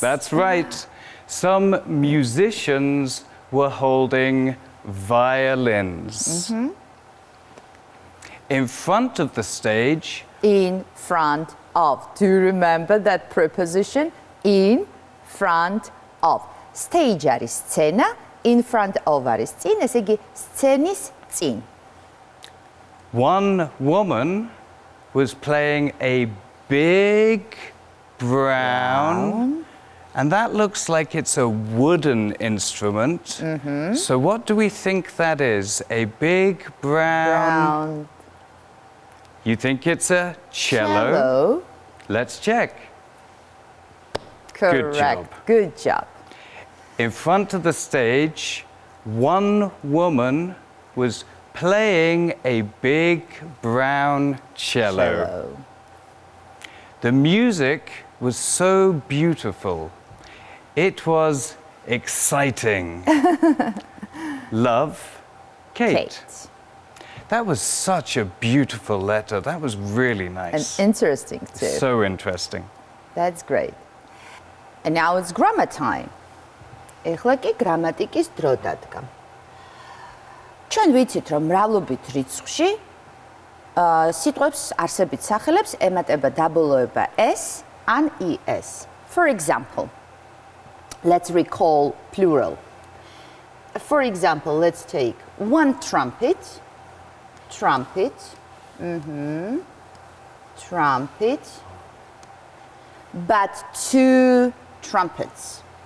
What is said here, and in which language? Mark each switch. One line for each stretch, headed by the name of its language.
English: That's right. Some musicians were holding violins. In front of the stage. In front of. Do you remember that preposition? In front of.
Georgian: Stage არის სცენა,
English: in front of
Georgian: არის წინ, ესე იგი სცენის წინ.
English: One woman was playing a big brown, and that looks like it's a wooden instrument. So what do we think that is? A big brown. You think it's a cello? Let's check. Correct. Good job. Good job. In front of the stage, one woman was playing a big brown cello. The music was so beautiful. It was exciting. Love, Kate. That was such a beautiful letter. That was really nice. And interesting too. So interesting. That's great. And now it's grammar time.
Georgian: ეხლა კი გრამატიკის დრო დადგა. ჩვენ ვიცით, რომ მრავლობით რიცხვში სიტყვებს არსებით სახელებს ემატება დაბოლოება s ან es.
English: For example, let's recall plural. For example, let's take one trumpet, trumpet, trumpet, but two trumpets.